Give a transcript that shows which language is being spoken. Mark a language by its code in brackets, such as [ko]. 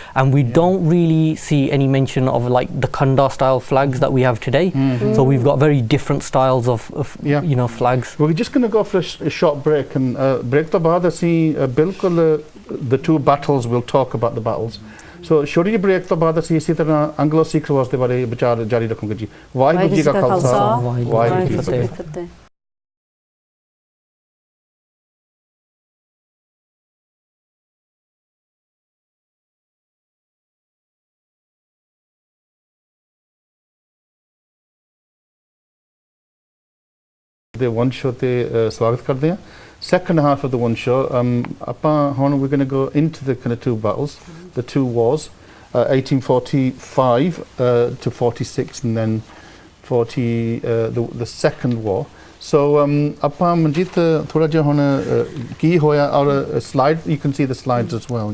[en] And we don't really see any mention of like the Kanda style flags that we have today. So we've got very different styles of flags. Well, we're just going to go for a short break, and break to baad [pa] ਅਸੀਂ ਬਿਲਕੁਲ [en] the two battles, we'll talk about the battles. [pa] So ਛੋਟੀ ਜਿਹੀ break ਤੋਂ ਬਾਅਦ ਅਸੀਂ ਇਸੇ ਤਰ੍ਹਾਂ Anglo Sikh Wars ਦੇ ਬਾਰੇ ਵਿਚਾਰ ਜਾਰੀ ਰੱਖਾਂਗੇ ਜੀ। ਵਾਹਿਗੁਰੂ ਜੀ ਕਾ ਖਾਲਸਾ, ਵਾਹਿਗੁਰੂ ਜੀ ਕੀ ਫਤਿਹ। The one show ਤੇ ਸਵਾਗਤ ਕਰਦੇ ਹਾਂ। [en] Second half of the one show, we're going to go into the kind of two battles, the two wars, 1845 to 46, and then the second war. So Manjit, [pa] thoda jiha hon ki hoya, [en] or slide, you can see the slides as well.